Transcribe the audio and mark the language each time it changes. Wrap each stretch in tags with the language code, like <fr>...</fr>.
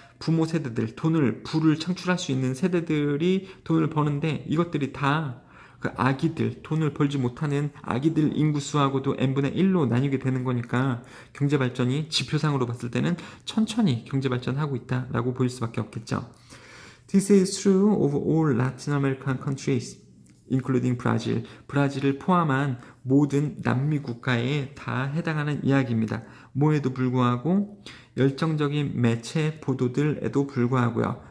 <ko>부모 세대들, 부를 창출할 수 있는 세대들이 돈을 버는데, 이것들이 다 그 돈을 벌지 못하는 아기들 인구수하고도 n분의 1로 나뉘게 되는 거니까 경제 발전이 지표상으로 봤을 때는 천천히 경제 발전하고 있다라고 보일 수밖에 없겠죠.</ko> <en>This is true of all Latin American countries, including Brazil.</en> <ko>브라질을 포함한 모든 남미 국가에 다 해당하는 이야기입니다. 뭐에도 불구하고, 열정적인 매체 보도들에도 불구하고요.</ko>